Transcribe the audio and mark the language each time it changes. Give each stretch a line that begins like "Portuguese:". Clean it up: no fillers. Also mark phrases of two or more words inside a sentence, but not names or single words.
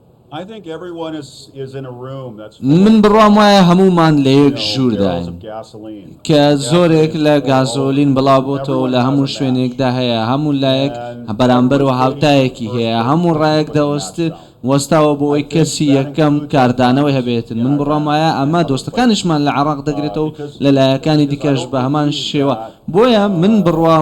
English: I think everyone is in a room that's
Central Kurdish: من بڕام وایە هەمومان لە یەک ژوور
English: barrels داین of gasoline.
Central Kurdish: کە زۆرێک لە گازۆلین بڵاوبۆتەوە لە هەموو شوێنێکدا هەیە هەموو لایەک بەرامبەر و هاوتایەکی هەیە هەموو ڕایەک دەوەست وەستاوە بۆ ئەوەی کەسی یەکەم کاردانەوەی هەبێتن من بڕام وایە ئەمە دۆستەکانیشمان لە عێراق دەگرێتەوە لە لایەکانی دیکەش بە هەمان شێوە بۆیە من بڕوام